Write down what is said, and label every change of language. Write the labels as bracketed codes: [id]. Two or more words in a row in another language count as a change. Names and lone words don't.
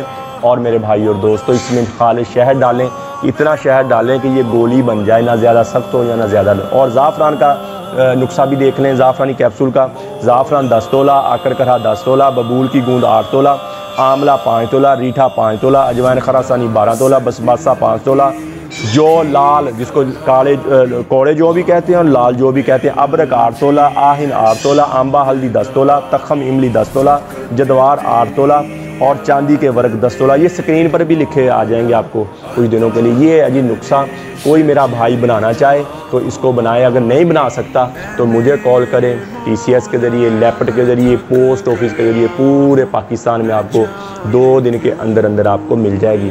[ur] اور میرے بھائی اور دوستو، اس میں خالی شہد ڈالیں، اتنا شہد ڈالیں کہ یہ گولی بن جائے، نہ زیادہ سخت ہو یا نہ زیادہ. اور زعفران کا نسخہ بھی دیکھ لیں، زعفرانی کیپسول کا. زعفران 10 تولہ، آکر کرہا 10 تولہ، ببول کی گوند 8 تولہ، آملہ 5 تولہ، ریٹھا 5 تولہ، اجوائن خراسانی 12 تولہ، بسباسہ 5 تولہ، جو لال جس کو کالے کوڑے جو بھی کہتے ہیں اور لال جو بھی کہتے ہیں, ابرک 8 تولہ، آہن 8 تولہ، آمبا ہلدی 10 تولہ، تخم املی 10 تولہ، جدوار 8 تولہ اور چاندی کے ورق 10 تولہ. یہ اسکرین پر بھی لکھے آ جائیں گے آپ کو کچھ دنوں کے لیے۔ یہ اجی نسخہ کوئی میرا بھائی بنانا چاہے تو اس کو بنائے، اگر نہیں بنا سکتا تو مجھے کال کریں. TCS کے ذریعے، لیپٹ کے ذریعے, [en] post office [ur] کے ذریعے پورے پاکستان میں آپ کو 2 دن کے اندر اندر آپ کو مل جائے گی.